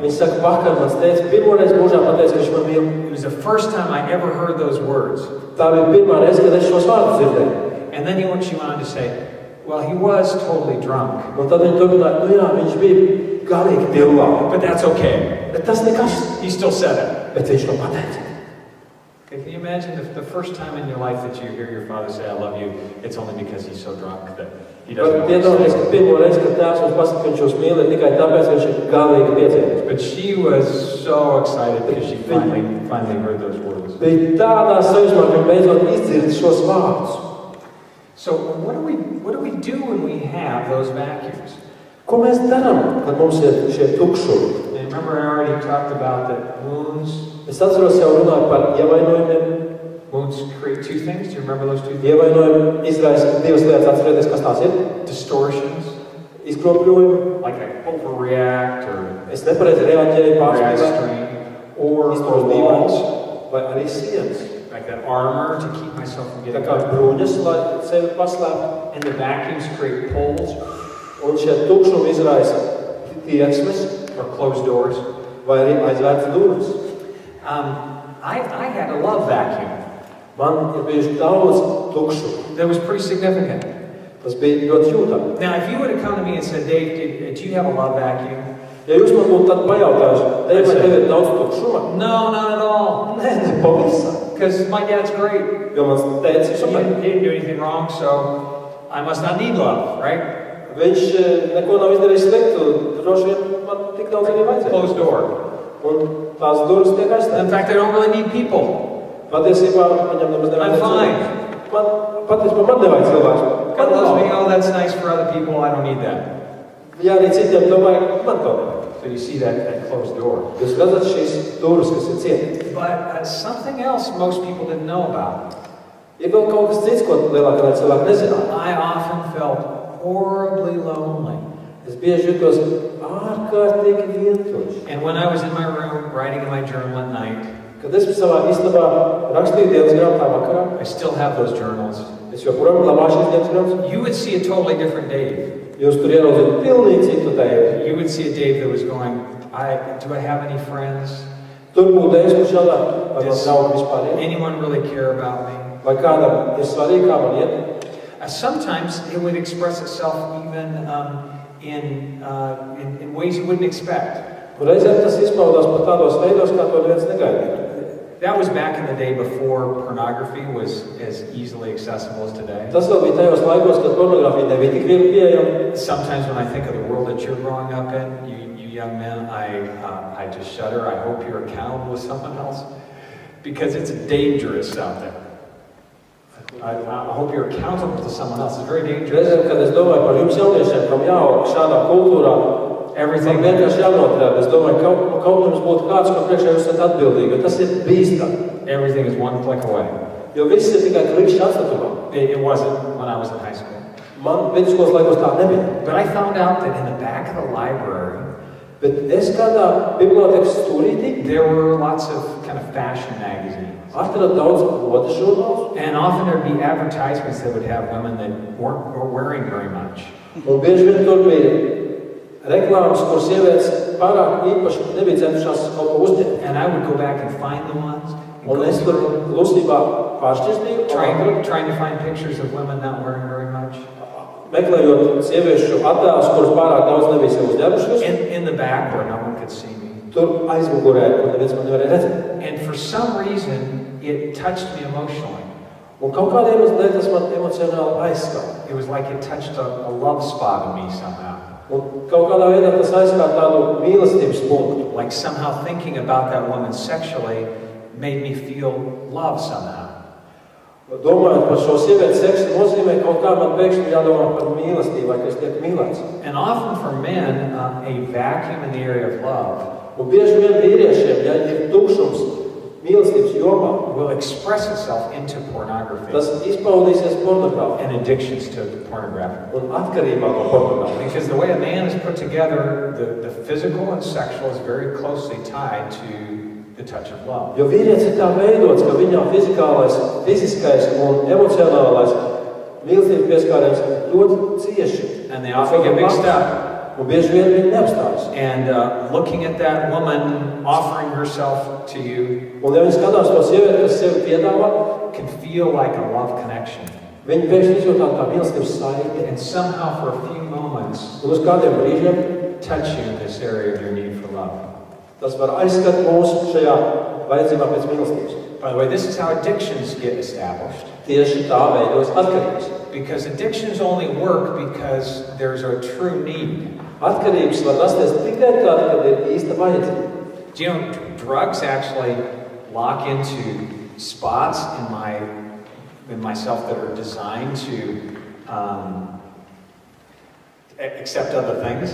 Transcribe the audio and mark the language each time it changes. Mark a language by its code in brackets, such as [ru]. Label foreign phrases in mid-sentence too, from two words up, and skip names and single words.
[lv] Viņa saka, vakar mans tēvs pirmoreiz mūžā pateica, ka viņš man mīl. [en] It was the first time I ever heard those words. [lv] Tā bija pirmā reize, kad es šos vārdus dzirdēju. [en] And then she went on to say, well, he was totally drunk. [lv] Un tad viņa turpināja, jā, viņš bija galīgi dilvā. [en] But that's okay. [lv] Bet tas nekas. [en] He still said it. [lv] Bet viņš to pateica. [en] Okay, can you imagine the first time in your life that you hear your father say, I love you, it's only because he's so drunk that he doesn't know what to say. [lv] Pirmo reizi, kad tēvs mums pasaka, ka viņš jūs mīl, ir tikai tāpēc, ka viņš ir galīgi piedzēries. [en] But she was so excited because she finally heard those words. [lv] Bija tādā sajūsmā, ka beidzot izdzird šos vārdus. [en] So what do we do when we have those vacuums? [lv] Ko mēs darām, kad mums ir šie tukšumi? [en] And remember, I already talked about that wounds. [lv] Es atceros jau runāju par ievainojumiem. [en] Wounds create two things. Do you remember those two things? [lv] Ievainojumi izraisa divas lietas. Atcerieties, kas tās ir? [en] Distortions. [lv] Izkropļojumi. [en] Like I overreact or [lv] Es nepareizi reaģēju [en] restrain. Or walls. [lv] Vai arī sienas. [en] Like that armor to keep myself from [lv] Tā [en] getting [lv] kā [en] hurt. [lv] bruņas, lai sevi paslēptu. [en] And the vacuums create poles [lv] Un šie tukšumi izraisa tieksmes [en] or closed doors. [lv] vai arī aizvērts durvis. [en] I had a love vacuum. [lv] Man ir bijuši daudz tukšumu. [en] That was pretty significant. [lv] Tas bija ļoti jūtami. [en] Now, if you would have come to me and said, Dave, do you have a love vacuum? [lv] Ja jūs man būtu tad pajautājuši, Dave, vai tev ir daudz tukšuma? [en] No, not at all. [lv] Nē, nepavisam. [en] Because my dad's great. [lv] Jo mans tētis ir super. [en] He didn't do anything wrong, so I must not need love, right? [lv] Viņš neko nav izdarījis sliktu, droši vien man tik daudz arī vajadzēja. [en] Closed door. [lv] Un tās durvis tiek aizstāvēt. [en] In fact, I don't really need people. [lv] Patiesībā viņam nemaz nevajag [en] I'm fine. [lv] Patiesībā man nevajag cilvēku. [en] God loves me. Oh, that's nice for other people. I don't need that. [lv] Ja arī citiem to vajag, man to vajag. [en] So you see that closed door. [lv] Jūs redzat šīs durvis, kas ir cietas. [en] But something else most people didn't know about. [lv] Ir vēl kaut kas cits, ko lielākā daļa cilvēku nezināja. [en] I often felt horribly lonely. [lv] Es bieži jutos ārkārtīgi vientuļš. [en] And when I was in my room writing in my journal at night, [lv] Kad es savā istabā rakstīju dienas grāmatā vakarā, [en] I still have those journals. [lv] es joprojām glabāju šīs dienas grāmatas. [en] You would see a totally different Dave. [lv] Jūs tur ieraudzījāt pilnīgi citu Deivu. [en] You would see a Dave that was going, do I have any friends? [lv] Tur būtu Deivs, kurš jautā, vai man draugi vispār ir? [en] Anyone really care about me? [lv] Vai kādam ir svarīgi, kā man iet? [en] Sometimes it would express itself even in ways you wouldn't expect. [lv] Un reizēm tas izpaudās pat tādos veidos, kā to neviens negaidīja. [en] That was back in the day before pornography was as easily accessible as today. [lv] Tas vēl bija tajos laikos, kad pornogrāfija nebija tik viegli pieejama. [en] Sometimes when I think of the world that you're growing up in, you young men, I just shudder. I hope you're accountable with someone else because it's dangerous out there. I hope you're accountable to someone else. It's very dangerous. [lv] Reizēm, kad es domāju par jums jauniešiem, kam jāaug šādā kultūrā, [en] Everything [lv] vienkārši jānoturēt. Es domāju, kaut jums būtu kāds, ko priekšā jūs esat atbildīgi, jo tas ir bīstami. [en] Everything is one click away. [lv] Jo viss ir tikai klikšķi atstatumā. [en] It wasn't when I was in high school. [lv] Man vidusskolas laikos tā nebija. [en] But I found out that in the back of the library, [lv] Bet es kādā bibliotēkas stūrītī [en] there were lots of kind of fashion magazines. [lv] atradu daudz modes žurnālus. [en] And often there'd be advertisements that would have women that weren't wearing very much. [lv] Un bieži vien tur bija reklāmas, kur sievietes pārāk īpaši nebija centušās kaut ko uzņemt. [en] And I would go back and find the ones. And [lv] Un [en] go [lv] es tur [en] through, [lv] klusībā pāršķirstīju, [en] trying to find pictures of women not wearing very much. [lv] meklējot sieviešu attēlus, kuras pārāk daudz nebija sev uzņēmušas. [en] In the back where no one could see me. [lv] tur aizmugurē, kur neviens man nevarēja redzēt. [en] And for some reason, it touched me emotionally. [lv] Un kaut kādā iemeslā tas man emocionāli aizskāja. [en] It was like it touched a love spot in me somehow. [lv] Un kaut kādā veidā tas aizskāja tādu mīlestības punktu. [en] Like somehow thinking about that woman sexually made me feel love somehow. [lv] Domājot par šo sievietes seksu nozīmē, kaut kā man pēkšņi jādomā par mīlestību, vai ka es tiek mīlēts. [en] And often for men, a vacuum in the area of love [lv] Un bieži vien vīriešiem, ja ir tukšums mīlestības jomā, [en] will express itself into pornography [lv] tas izpaudīsies pornogrāfijā [en] and addictions to pornography. [lv] un atkarībā no pornogrāfijas. [en] Because the way a man is put together, the physical and sexual is very closely tied to the touch of love. [lv] Jo vīrietis ir tā veidots, ka viņam fiziskais un emocionālais mīlestības pieskāriens ļoti cieši. [en] And they often get mixed up. [lv] Un bieži vien viņi neapstājas. [en] And looking at that woman offering herself to you [lv] Un ja viņi skatās to sievieti, kas sevi piedāvā, [en] can feel like a love connection. [lv] viņi pēkšņi izjūtā kā mīlestības saiti. [en] And somehow for a few moments [lv] Un uz kādiem brīžiem [en] touch you in this area of your need for love. [lv] tas var aizskat mūsu šajā vajadzībā pēc mīlestības. [en] By the way, this is how addictions get established. [lv] Tieši tā veidojas atkarības. [en] Because addictions only work because there's a true need. [lv] Atkarības var rasties tikai tad, kad ir īsta vajadzība. [en] Do you know, drugs actually lock into spots in myself that are designed to accept other things?